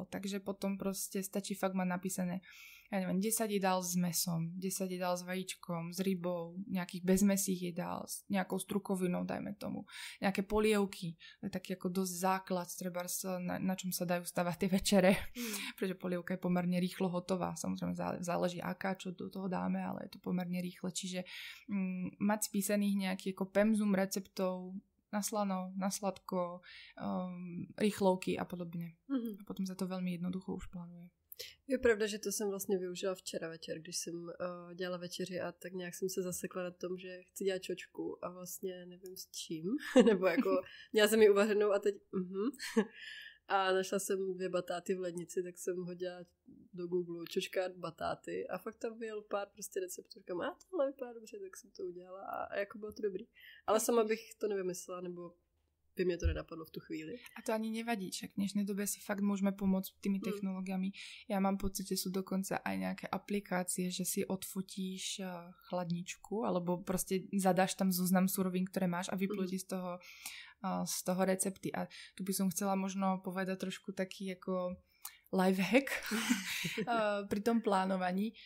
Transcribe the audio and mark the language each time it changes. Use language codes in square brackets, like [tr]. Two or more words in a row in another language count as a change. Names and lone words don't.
[sk] Takže potom proste stačí fakt mať napísané 10 jedál s mesom, 10 jedál s vajíčkom, s rybou, nejakých bezmesých jedál, s nejakou strukovinou, dajme tomu, nejaké polievky, taký ako dosť základ, trebárs, na čom sa dajú stavať tie večere, pretože polievka je pomerne rýchlo hotová, samozrejme záleží aká, čo do toho dáme, ale je to pomerne rýchle, čiže mať spísaných nejaký ako pemzum receptov na slano, na sladko, rýchlovky a podobne. A potom sa to veľmi jednoducho už plánuje. [cs] Je pravda, že to jsem vlastně využila včera večer, když jsem dělala večeři a tak nějak jsem se zasekla na tom, že chci dělat čočku a vlastně nevím s čím, nebo jako měla jsem ji uvařenou a teď a našla jsem 2 batáty v lednici, tak jsem hodila do Google čočka batáty a fakt tam vyjel pár prostě receptů, říkám, a tohle vypadá dobře, tak jsem to udělala a jako bylo to dobrý. Ale sama bych to nevymyslela, nebo by mě to nenapadlo v tu chvíli. [sk] A to ani nevadí, však v dnešnej dobe si fakt môžeme pomôcť tými technológiami. Ja mám pocit, že sú dokonca aj nejaké aplikácie, že si odfotíš chladničku, alebo proste zadáš tam zoznam surovín, ktoré máš a vyplúti z toho recepty. A tu by som chcela možno povedať trošku taký ako [en] life hack [sk] pri tom plánovaní.